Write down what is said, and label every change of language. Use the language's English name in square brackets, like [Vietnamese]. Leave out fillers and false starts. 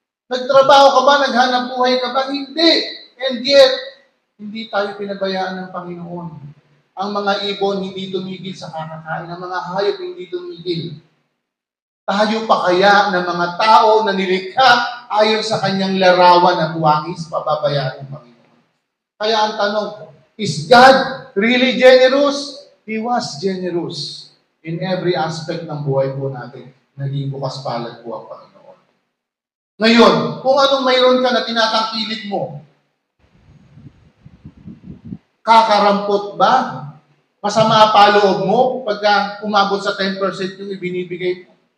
[Filipino] Nagtrabaho ka ba? Naghanap buhay ka ba? Hindi. [English] And yet, [Filipino] hindi tayo pinabayaan ng Panginoon. Ang mga ibon hindi tumigil sa kakakain. Ang mga hayop hindi tumigil. Tayo pa kaya ng mga tao na nilikha ayon sa kanyang larawan at wangis, pababayaan ng Panginoon. Kaya ang tanong, [English] is God really generous? He was generous in every aspect [Filipino] ng buhay po natin. Naging bukas palad po ang Panginoon. Ngayon, kung anong mayroon ka na tinatangkilik mo, kakarampot ba? Masama pa loob mo pagka umabot sa 10% yung ibinibigay mo?